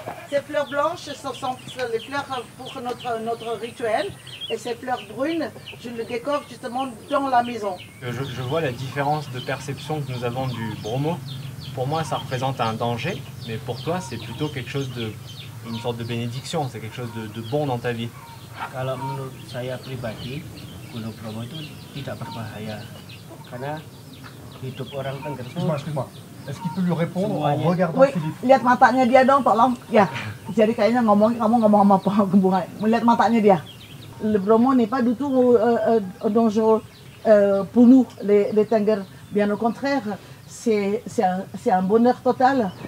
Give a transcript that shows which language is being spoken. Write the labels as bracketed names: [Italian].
[French] Ces fleurs blanches, ce sont les fleurs pour notre rituel. Et ces fleurs brunes, je les décore justement dans la maison. Je vois la différence de perception que nous avons du bromo. Pour moi, ça représente un danger, mais pour toi, c'est plutôt quelque chose de... une sorte de bénédiction, c'est quelque chose de bon dans ta vie. [Indonesian] Kalau menurut saya pribadi, Gunung Bromo itu tidak berbahaya. Karena hidup orang Tengger itu... [French] Excuse-moi. Est-ce qu'il peut lui répondre en regardant Philippe? [Indonesian] Lihat matanya dia dong, tolong. Ya, jadi kayaknya kamu ngomong sama Bunga. Lihat matanya dia. [French] Le Bromo n'est pas du tout dangereux pour nous, les Tengger. Bien au contraire, c'est un bonheur total.